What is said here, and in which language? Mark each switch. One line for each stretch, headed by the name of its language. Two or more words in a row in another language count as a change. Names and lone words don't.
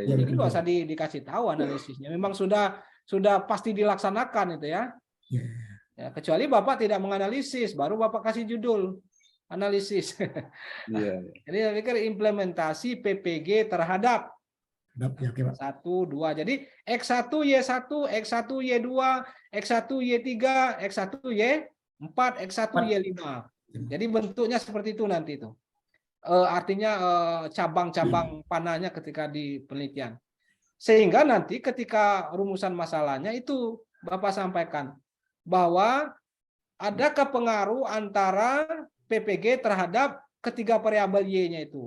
Indonesian: Jadi nggak usah dikasih tahu analisisnya. Memang sudah pasti dilaksanakan itu ya. Ya, kecuali Bapak tidak menganalisis, baru Bapak kasih judul analisis. Jadi saya pikir implementasi PPG terhadap 1, 2. Jadi X1 Y1, X1 Y2, X1 Y3, X1 Y4, X1 Y5. Jadi bentuknya seperti itu nanti itu. Artinya cabang-cabang panahnya ketika di penelitian. Sehingga nanti ketika rumusan masalahnya itu Bapak sampaikan bahwa adakah pengaruh antara PPG terhadap ketiga variabel Y-nya itu.